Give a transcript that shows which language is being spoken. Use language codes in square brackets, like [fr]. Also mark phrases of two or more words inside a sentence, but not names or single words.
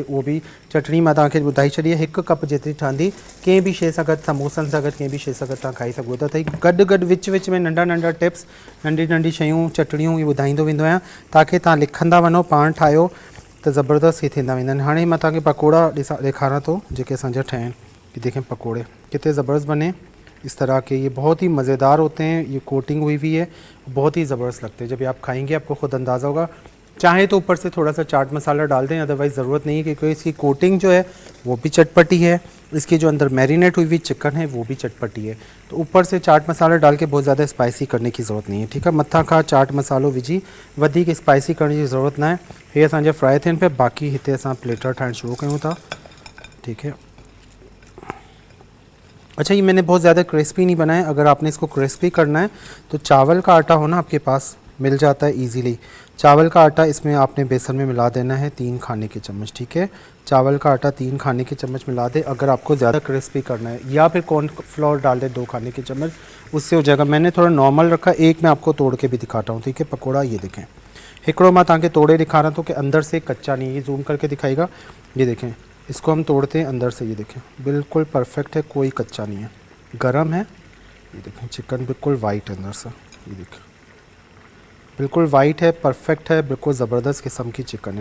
[sd] उहो बि चटणी मां तव्हांखे ॿुधाई छॾी आहे, 1 कप जेतिरी ठहंदी। कंहिं बि शइ सां गॾु, समोसनि सां गॾु, कंहिं बि शइ सां गॾु तव्हां खाई सघो था। त गॾु गॾु विच विच में नंढा नंढा टिप्स, नंढी नंढी शयूं, चटणियूं, इहे ॿुधाईंदो वेंदो आहियां, ताकी तव्हां लिखंदा वञो, पाण ठाहियो त ज़बरदस्त ही थींदा वेंदा आहिनि। हाणे मां तव्हांखे पकोड़ा ॾेखारां थो जेके असांजा ठहिया आहिनि। [ur] یہ دیکھیں پکوڑے کتنے زبردست بنے اس طرح کے، یہ بہت ہی مزیدار ہوتے ہیں. یہ کوٹنگ ہوئی ہوئی ہے، بہت ہی زبردست لگتے ہیں۔ جب آپ کھائیں گے آپ کو خود اندازہ ہوگا. چاہے تو اوپر سے تھوڑا سا چاٹ مصالحہ ڈال دیں، اَدَروائز ضرورت نہیں ہے، کیونکہ اس کی کوٹنگ جو ہے وہ بھی چٹپٹی ہے، اس کی جو اندر میرینیٹ ہوئی ہوئی چکن ہے وہ بھی چٹپٹی ہے. تو اوپر سے چاٹ مصالحہ ڈال کے بہت زیادہ اسپائسی کرنے کی ضرورت نہیں ہے. ٹھیک ہے, [sd] मथा खां चाट मसालो विझी वधीक स्पाइसी [ur] کرنے کی ضرورت نہ ہے. [sd] ये असांजा फ्राई थियनि पिया, बाक़ी हिते असां प्लेटर ठाहिण शुरू कयूं था। [ur] ٹھیک ہے، اچھا، یہ میں نے بہت زیادہ کرسپی نہیں بنایا. اگر آپ نے اس کو کرسپی کرنا ہے تو چاول کا آٹا ہو نا آپ کے پاس، مل جاتا ہے ایزیلی. چاول کا آٹا اس میں آپ نے بیسن میں ملا دینا ہے 3 کھانے کے چمچ. ٹھیک ہے، چاول کا آٹا 3 کھانے کے چمچ ملا دے اگر آپ کو زیادہ کرسپی کرنا ہے، یا پھر کارن فلور ڈال دے 2 کھانے کے چمچ، اس سے ہو جائے گا. میں نے تھوڑا نارمل رکھا. ایک میں آپ کو توڑ کے بھی دکھاتا ہوں۔ ٹھیک ہے، پکوڑا یہ دیکھیں, [sd] हिकिड़ो मां तव्हांखे तोड़े [ur] دکھا رہا ہوں کہ اندر سے کچا نہیں، یہ زوم کر کے دکھائے گا. یہ دیکھیں، اس کو ہم توڑتے ہیں اندر سے، یہ دیکھیں بالکل پرفیکٹ ہے، کوئی کچا نہیں ہے، گرم ہے. یہ دیکھیں چکن بالکل وائٹ ہے اندر سے، یہ دیکھیں بالکل وائٹ ہے، پرفیکٹ ہے، بالکل زبردست قسم کی چکن ہے.